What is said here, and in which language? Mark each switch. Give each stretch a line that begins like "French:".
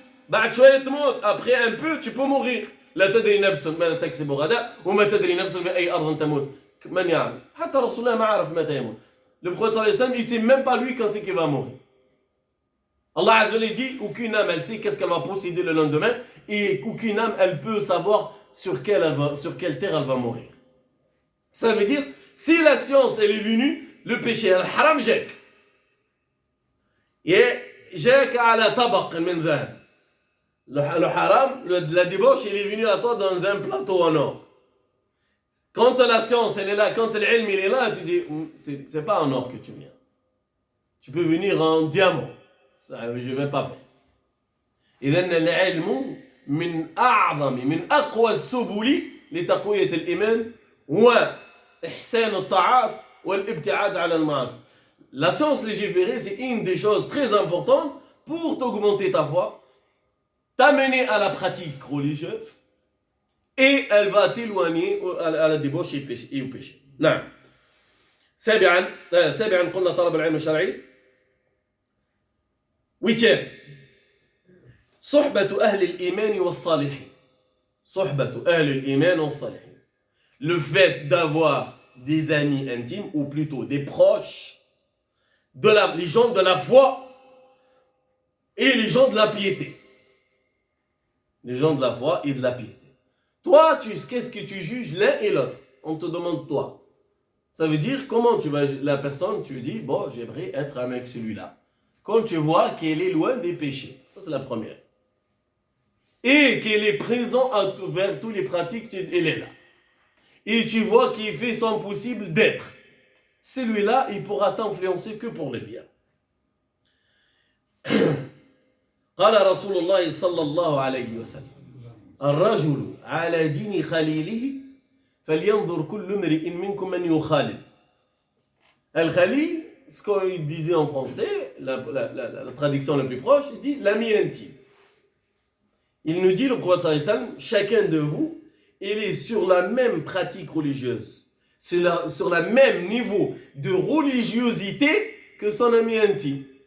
French: Après un peu, tu peux mourir.
Arabic: لا تدري نفس ماذا تكسب غدا وما تدري نفس بأي أرض تموت. من يعلم حتى رسول الله ما عرف متى يموت.
French: Le prophète sallallahu alayhi wa sallam, il sait même pas lui quand c'est qu'il va mourir. Allah Azza wa Jalla dit, aucune âme elle sait qu'est-ce qu'elle va posséder le lendemain et aucune âme elle peut savoir sur quelle terre elle va mourir. Ça veut dire, si la science elle est venue, le péché, le haram jek.
Arabic: جاك على طبق من ذهب.
French: Le haram, la débauche, il est venu à toi dans un plateau en or. Quand la science, elle est là, quand l'ilm, il est là, tu dis, c'est pas en or que tu viens. Tu peux venir en diamant. Ça, je vais pas faire.
Arabic: إذن العلم من أعظم من أقوى السبل لتقوية الإيمان وإحسان الطاعات والابتعاد عن المعاصي.
French: La science légiférée, c'est une des choses très importantes pour t'augmenter ta foi, t'amener à la pratique religieuse et elle va t'éloigner à la débauche et au péché.
Arabic: نعم. سابعا قلنا طلب العلم الشرعي.
French: Huitième.
Arabic: صحبة أهل الإيمان والصالحين. صحبة أهل الإيمان والصالحين.
French: Le fait d'avoir des amis intimes ou plutôt des proches les gens de la foi et les gens de la piété. Les gens de la foi et de la piété. Toi, qu'est-ce que tu juges l'un et l'autre? On te demande toi. Ça veut dire comment tu vas la personne, tu dis bon, j'aimerais être avec celui-là. Quand tu vois qu'elle est loin des péchés, ça c'est la première. Et qu'elle est présente vers tous les pratiques, elle est là. Et tu vois qu'il fait son possible d'être. Celui-là, il pourra t'influencer que pour le bien.
Arabic: قال رسول الله صلى الله عليه وسلم الرجل على دين خليله فلينظر كل امرئ منكم من يخالل.
French: Al-Khalil, ce qu'il disait en français, la traduction la plus proche, il dit l'ami intime. Il nous dit, le prophète sallallahu alayhi wa sallam, chacun de vous, il est sur la même pratique religieuse, sur le même niveau de religiosité que son ami intime.